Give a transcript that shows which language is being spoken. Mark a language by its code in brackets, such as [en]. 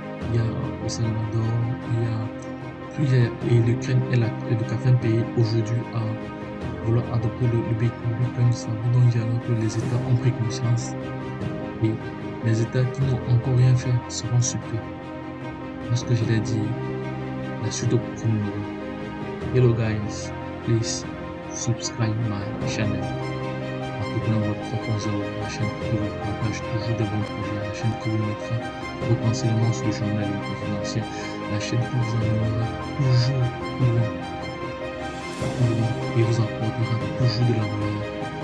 [fr] Il y a El Salvador, et l'Ukraine est le 4e pays aujourd'hui à vouloir adopter le Bitcoin. Ça veut donc dire que les États ont pris conscience et les États qui n'ont encore rien fait seront surpris. Parce que je l'ai dit, la suite au prochain numéro. [en] Hello guys, please subscribe my channel. [fr] Entrepreneur Web 3.0, la chaîne qui vous partage toujours de bons projets, la chaîne qui vous mettra potentiellement sur le chemin de la liberté financière, la chaîne qui vous amènera toujours plus loin et vous apportera toujours de la valeur.